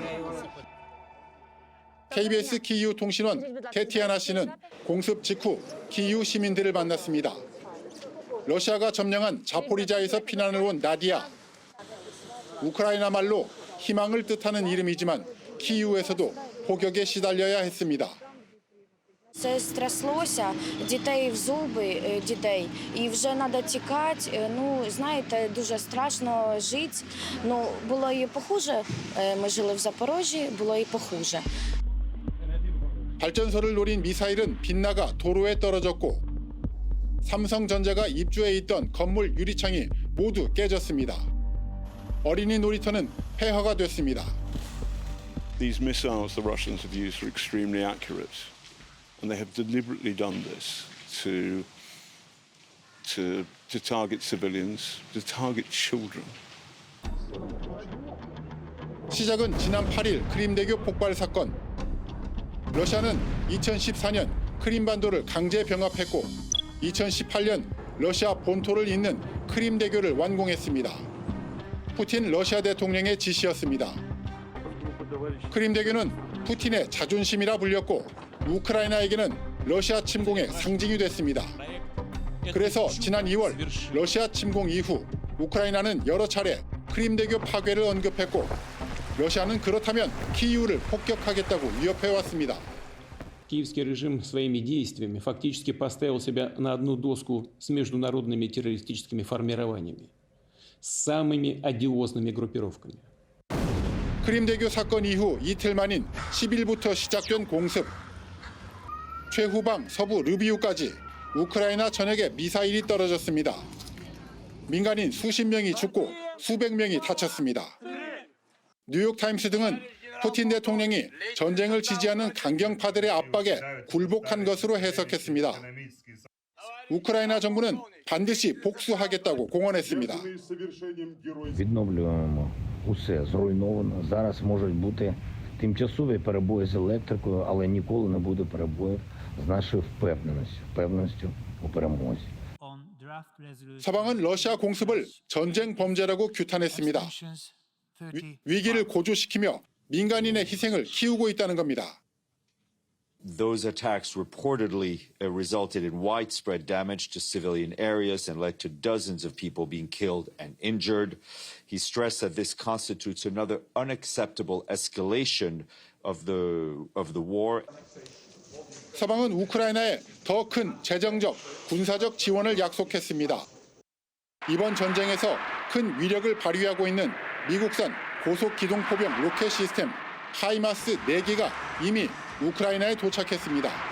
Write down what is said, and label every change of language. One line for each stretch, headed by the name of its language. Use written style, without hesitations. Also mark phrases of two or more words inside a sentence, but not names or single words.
Korean: KBS 키이우 통신원 테티아나 씨는 공습 직후 키이우 시민들을 만났습니다. 러시아가 점령한 자포리자에서 피난을 온 나디아. 우크라이나 말로 희망을 뜻하는 이름이지만 키이우에서도 폭격에 시달려야 했습니다.
Ukrainian: Це стряслося, дітей в зуби, дітей, і вже треба тікати. Ну, знаєте, дуже страшно жити. Ну, було і похуже. Ми жили в Запорожжі, було і похуже.
Korean: 발전소를 노린 미사일은 빗나가 도로에 떨어졌고 삼성전자가 입주해 있던 건물 유리창이 모두 깨졌습니다. 어린이 놀이터는 폐허가 됐습니다.
English: These missiles the Russians have used are extremely accurate, and they have deliberately done this to target civilians, to target children.
Korean: 시작은 지난 8일 크림대교 폭발 사건. 러시아는 2014년 크림반도를 강제 병합했고 2018년 러시아 본토를 잇는 크림대교를 완공했습니다. 푸틴 러시아 대통령의 지시였습니다. 크림대교는 푸틴의 자존심이라 불렸고 우크라이나에게는 러시아 침공의 상징이 됐습니다. 그래서 지난 2월 러시아 침공 이후 우크라이나는 여러 차례 크림대교 파괴를 언급했고 러시아는 그렇다면 키이우를 폭격하겠다고 위협해왔습니다.
Russian: Киевский режим своими действиями фактически поставил себя на одну доску с международными террористическими формированиями, с самыми одиозными группировками.
Korean: 크림대교 사건 이후 이틀 만인 10일부터 시작된 공습. 최후방 서부 르비우까지 우크라이나 전역에 미사일이 떨어졌습니다. 민간인 수십 명이 죽고 수백 명이 다쳤습니다. 뉴욕타임스 등은 푸틴 대통령이 전쟁을 지지하는 강경파들의 압박에 굴복한 것으로 해석했습니다. 우크라이나 정부는 반드시 복수하겠다고 공언했습니다.
Ukrainian: Відновлюємо усе зруйновано. Зараз можуть бути тимчасові перебої з електрикою, але ніколи не буде перебоїв з нашою впевненістю у перемозі.
Korean: 서방은 러시아 공습을 전쟁 범죄라고 규탄했습니다. 위기를 고조시키며 민간인의 희생을 키우고 있다는 겁니다.
English: Those attacks reportedly resulted in widespread damage to civilian areas and led to dozens of people being killed and injured. He stressed that this constitutes another unacceptable escalation of the war.
Korean: 서방은 우크라이나에 더 큰 재정적, 군사적 지원을 약속했습니다. 이번 전쟁에서 큰 위력을 발휘하고 있는 미국산 고속기동포병 로켓 시스템 하이마스 4기가 이미 우크라이나에 도착했습니다.